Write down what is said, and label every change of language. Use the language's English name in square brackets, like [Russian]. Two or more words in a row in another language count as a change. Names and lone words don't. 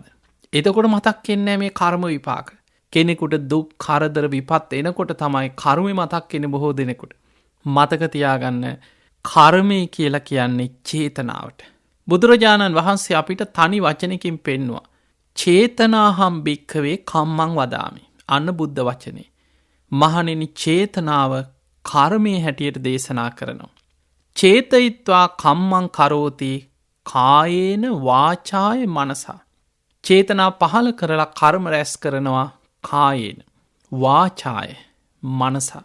[Sinhala] එතකොට මතක් වෙන්නේ මේ කර්ම විපාක. කෙනෙකුට දුක්, කරදර, විපත් එනකොට තමයි කර්මය මතක් වෙන්නේ බොහෝ දෙනෙකුට. මතක තියාගන්න කර්මය කියලා කියන්නේ චේතනාවට. බුදුරජාණන් වහන්සේ අපිට තනි වචනකින් පෙන්නවා. [Pali] චේතනාහම් භික්ඛවේ කම්මං වදාමි. [Sinhala] අන්න බුද්ධ වචනේ. මහණෙනි චේතනාව කර්මයේ හැටියට දේශනා කරනවා. [Pali] චේතයිත්වා කම්මං කරෝති කායේන වාචාය මනසා. [Sinhala] චේතනා පහළ කරලා කර්ම රැස් කරනවා [Pali] කායේන වාචාය මනසා.